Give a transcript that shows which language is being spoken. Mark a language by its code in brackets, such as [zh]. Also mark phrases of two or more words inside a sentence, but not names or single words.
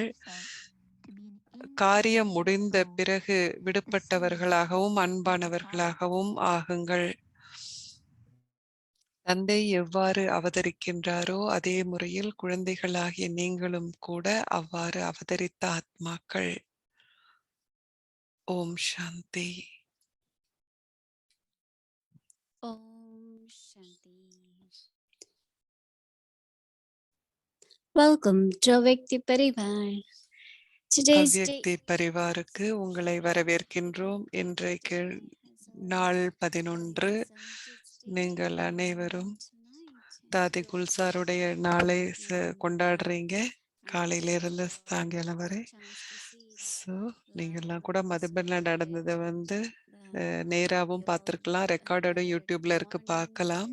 [ta] காரியம் முடிந்த பிறகு விடுபட்டவர்களாகவும் அன்பானவர்களாகவும் ஆகுங்கள். தந்தை எவ்வாறு அவதரிக்கின்றாரோ அதே முறையில் குழந்தைகளாகிய நீங்களும் கூட அவ்வாறு அவதரித்த ஆத்மாக்கள். [sa] ओम् शान्ति. ओम् शान्ति. [en] Welcome to Avyakti Parivar. Today's day [ta] அவ்யக்தி பரிவாருக்கு உங்களை வரவேற்கின்றோம். இன்றைக்கு நாள் 11. நீங்கள் அனைவரும் தாதி குல்சாருடைய நாளை கொண்டாடுறீங்க, காலையிலிருந்து சாயங்காலம் வரை. ஸோ நீங்கள்லாம் கூட மதுபனில் நடந்ததை வந்து நேராகவும் பார்த்துருக்கலாம், ரெக்கார்டடும் யூடியூப்ல இருக்கு, பார்க்கலாம்.